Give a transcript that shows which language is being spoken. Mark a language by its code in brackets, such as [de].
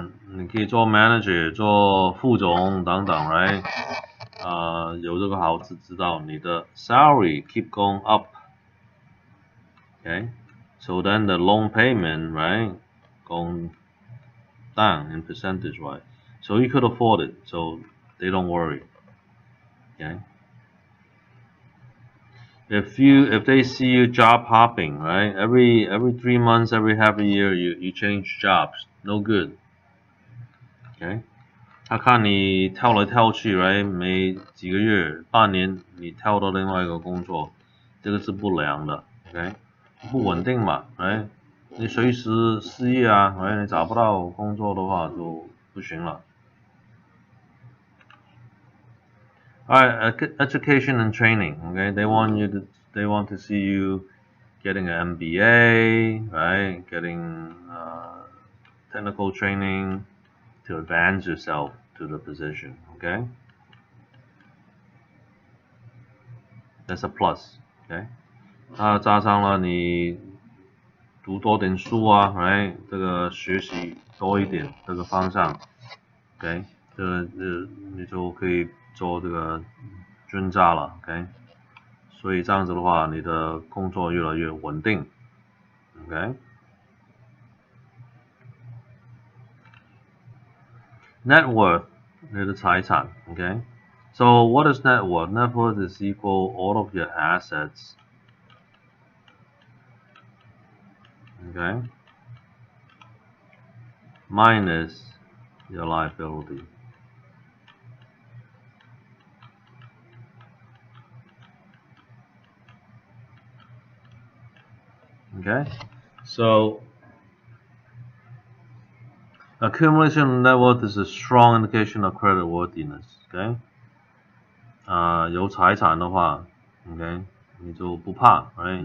[zh] 你可以做 manager、做副总等等 ，right？有这个好处知道你的 salary [en] keep going up, okay? So then the loan payment, right, going down in percentage, right? So you could afford it, so they don't worry, okay? If they see you job hopping, right? Every 3 months, every half a year, you change jobs, no good, okay? [zh] 他看你跳来跳去 ，right？ 每几个月、半年你跳到另外一个工作，这个是不良的 ，OK？不稳定嘛 ，right？你随时失业啊 ，right？ 你找不到工作的话就不行了。 [en] Alright, education and training, okay? They want to see you getting an MBA, right? Getting technical training to advance yourself to the position, okay? That's a plus, okay? [zh] 它加上了你读多点书啊 ，right？这个学习多一点这个方向 ，OK？你就可以做这个军诈了 ，OK？所以这样子的话，你的工作越来越稳定 ，OK？ [en] Net worth [zh] 你的财产 [en] ，OK？ So what is net worth? Net worth is equal all of your assets, okay? Minus your liability. Okay, so accumulation of net worth is a strong indication of credit worthiness. [zh] Okay, 有财产的话 ，OK， 你就不怕 ，right？